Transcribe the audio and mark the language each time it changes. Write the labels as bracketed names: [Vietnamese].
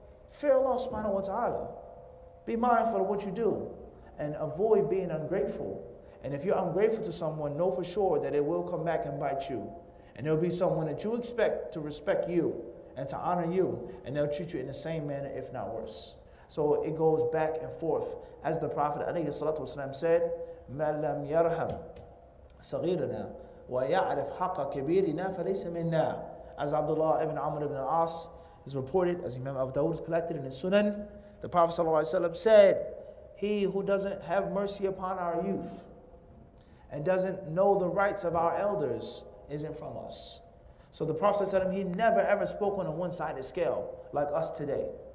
[English] Fear Allah subhanahu wa ta'ala. Be mindful of what you do and avoid being ungrateful. And if you're ungrateful to someone, know for sure that it will come back and bite you. And there'll be someone that you expect to respect you and to honor you, and they'll treat you in the same manner, if not worse. So it goes back and forth. As the Prophet ﷺ said, [Arabic] مَا لَمْ يَرْحَمْ صَغِيرَنَا وَيَعْرِفْ حَقَّ كَبِيرِنَا فَلَيْسَ مِنَّا. [English] As Abdullah ibn Amr ibn al-As is reported, as Imam Abu Dawud is collected in his Sunan, the Prophet ﷺ said, he who doesn't have mercy upon our youth and doesn't know the rights of our elders isn't from us. So the Prophet ﷺ, he never ever spoke on a one-sided scale like us today.